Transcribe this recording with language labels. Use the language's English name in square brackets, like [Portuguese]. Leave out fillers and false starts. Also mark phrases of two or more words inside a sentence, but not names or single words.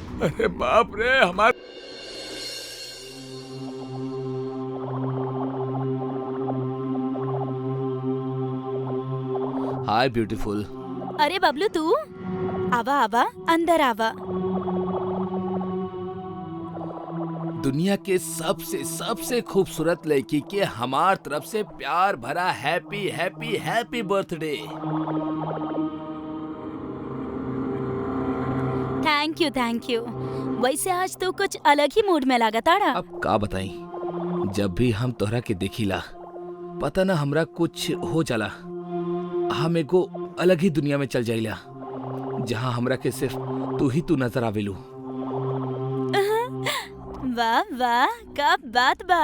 [Bhojpuri] अरे बाप रे, हमार [English] hi beautiful. [Bhojpuri] अरे बबलू तू आवा आवा, अंदर आवा। दुनिया के सबसे सबसे खूबसूरत लड़की के हमार तरफ से प्यार भरा [English] happy happy happy birthday. thank you. [Bhojpuri] वैसे आज तो कुछ अलग ही मूड में लगा ताड़ा। अब का बताई, जब भी हम तोहरा के देखिला पता ना हमरा कुछ हो जाला। हम एगो अलग ही दुनिया में चल जाइला जहाँ हमरा के सिर्फ तू नजर आवेलू। वाह वाह, का बात बा।